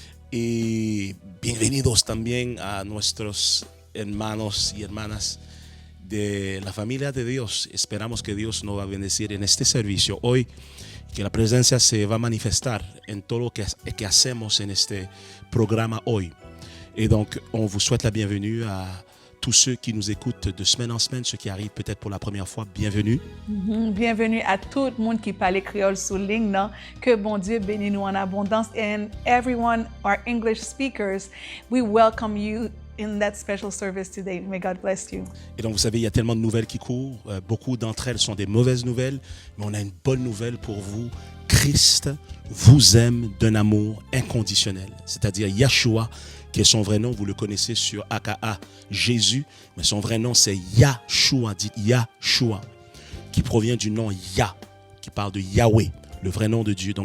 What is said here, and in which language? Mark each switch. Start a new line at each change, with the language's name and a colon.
Spanish: Y bienvenidos también a nuestros hermanos y hermanas de la familia de Dios. Esperamos que Dios nos va a bendecir en este servicio hoy, que la presencia se va a manifestar en todo lo que hacemos en este programa hoy.
French: Et donc, on vous souhaite la bienvenue à tous ceux qui nous écoutent de semaine en semaine, ceux qui arrivent peut-être pour la première fois, bienvenue. Bienvenue à tout le monde qui parle créole sous ligne, non? Que bon Dieu bénisse nous en abondance.
English: And everyone, our English speakers, we welcome you in that special service today. May God bless you.
French: Et donc, vous savez, il y a tellement de nouvelles qui courent. Beaucoup d'entre elles sont des mauvaises nouvelles, mais on a une bonne nouvelle pour vous. Christ vous aime d'un amour inconditionnel. C'est-à-dire Yeshua, qui est son vrai nom, vous le connaissez sur AKA Jésus, mais son vrai nom c'est Yahshua, dites Yahshua, qui provient du nom Yah, qui parle de Yahweh, le vrai nom de Dieu.